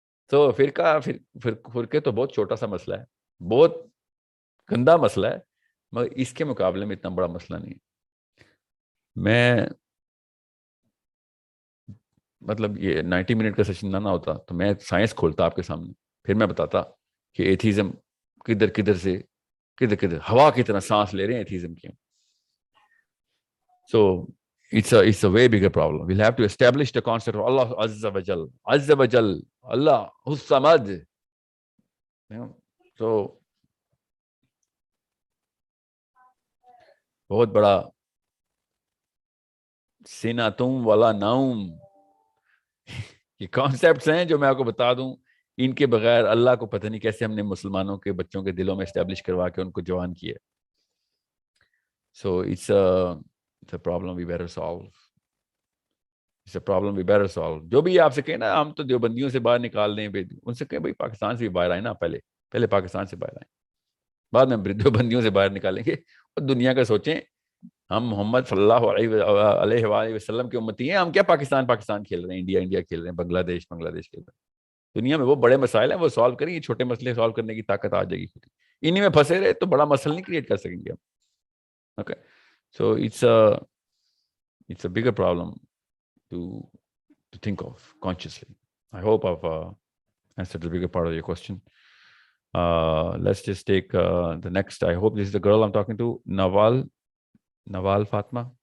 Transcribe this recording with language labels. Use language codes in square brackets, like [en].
[ur] تو فرقے تو بہت چھوٹا سا مسئلہ ہے، بہت گندا مسئلہ ہے، مگر اس کے مقابلے میں اتنا بڑا مسئلہ نہیں ہے. میں مطلب یہ 90 منٹ کا سیشن نہ ہوتا تو میں سائنس کھولتا آپ کے سامنے، پھر میں بتاتا کہ ایتھیزم کدھر ہوا کی طرح سانس لے رہے ہیں ایتھیزم کی. [en] So it's a way bigger problem. We'll have to establish the concept of Allah Azza wa Jal, Allah Hus-Samad. [ur] So بہت بڑا سیناتم والا ناؤم، یہ کانسیپٹس ہیں جو میں آپ کو بتا دوں، ان کے بغیر اللہ کو پتہ نہیں کیسے ہم نے مسلمانوں کے بچوں کے دلوں میں اسٹیبلش کروا کے ان کو جوان کیا. [en] So it's a problem we better solve. It's a problem we better solve. [ur] جو بھی آپ سے کہیں نا ہم تو دیوبندیوں سے باہر نکال دیں، ان سے کہیں بھائی پاکستان سے بھی باہر آئے نا، پہلے پاکستان سے باہر آئیں، بعد میں دیوبندیوں سے باہر نکالیں گے. اور دنیا کا سوچیں، ہم محمد صلی اللہ علیہ وآلہ وسلم کی امتی ہیں، ہم کیا پاکستان کھیل رہے ہیں، انڈیا کھیل رہے ہیں، بنگلہ دیش کھیل رہے ہیں. دنیا میں وہ بڑے مسائل ہیں، وہ سالو کریں گے، چھوٹے مسئلے سالو کرنے کی طاقت آ جائے گی خود. انہی میں پھنسے رہے تو بڑا مسئلہ نہیں کریٹ کر سکیں گے ہم. [en] Okay, so it's a bigger problem to think of consciously. I hope I've answered the bigger part of your question. Let's just take the next. I hope this is the girl I'm talking to, Nawal Fatma.